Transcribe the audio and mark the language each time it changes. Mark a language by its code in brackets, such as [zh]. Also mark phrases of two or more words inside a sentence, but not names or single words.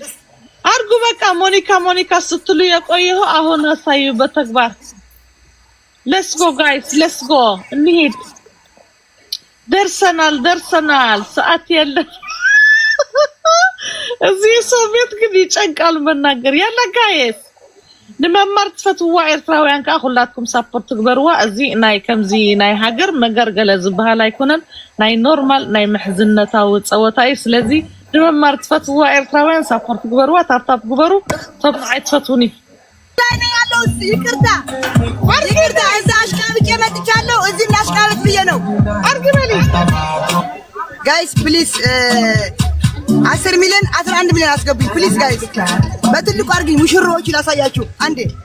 [am] አርጉ። በቃ ሞኒካ ስትሉ የቆየው አሁን አሳዩ በተግባር። [en] let's go guys let's go [am] እንሂድ። ደርሰናል። ሰዓት የለ እዚህ ሰው ቤት ግን ይጨንቃል መናገር። [ti] ያለ ጋይስ ንመማር ትፈትዋ ኤርትራውያን ሁላትኩም ሳፖርት ትግበርዋ። እዚ ናይ ከምዚ ናይ ሃገር መገርገለ ዝበሃል አይኮነን። ናይ ኖርማል ናይ መሕዝነታዊ ፀወታይ። ስለዚ ንመማር ትፈትዋ ኤርትራውያን ሳፖርት ትግበርዋ። ታፕታፕ ግበሩ። ቶም ናይ ትፈትውኒ [am] ያለው ይቅርታ እዛ አሽቃብጬ መጥቻለሁ። እዚ እናሽቃብጥ ብዬ ነው። አርግበሊ [en] guys please [am] 10 ሚሊዮን 11 ሚሊዮን አስገቡኝ [en] please guys። [am] በትልቁ አርግኝ። ሙሽሮች ላሳያችሁ። አንዴ